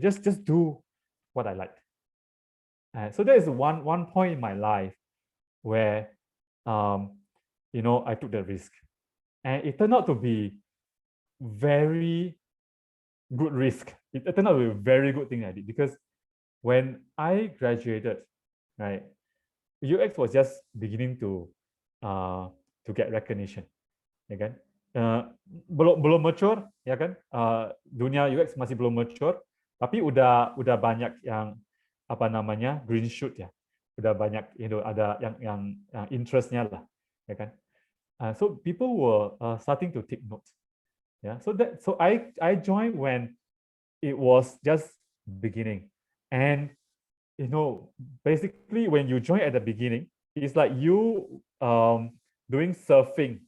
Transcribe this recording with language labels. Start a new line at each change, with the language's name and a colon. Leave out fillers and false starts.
English: Just do what I like. So there is one point in my life where I took the risk, and it turned out to be very good risk. It turned out to be a very good thing I did, because when I graduated, right, UX was just beginning to get recognition, ya kan?
Indonesian: Belum mature, ya kan? Dunia UX masih belum mature. Tapi udah banyak yang apa namanya green shoot ya, udah banyak ada yang interestnya lah, ya kan.
English: So people were starting to take notes. Yeah, so I joined when it was just beginning, and basically when you join at the beginning, it's like you doing surfing.